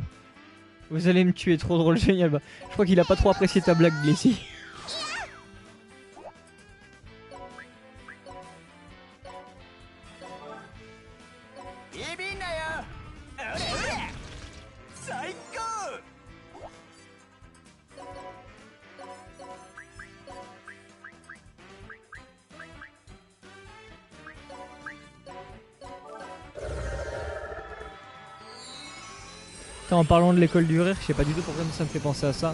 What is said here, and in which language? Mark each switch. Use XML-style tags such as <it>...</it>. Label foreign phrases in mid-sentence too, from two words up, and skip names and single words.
<fr>Vous allez me tuer, trop drôle, génial. Bah, je crois qu'il a pas trop apprécié ta blague, Blessy.</fr> <ja>ビビんなよ。おれおれ。最高。</ja> <fr>Putain, en parlant de l'école du rire, je sais pas du tout pourquoi ça me fait penser à ça.</fr>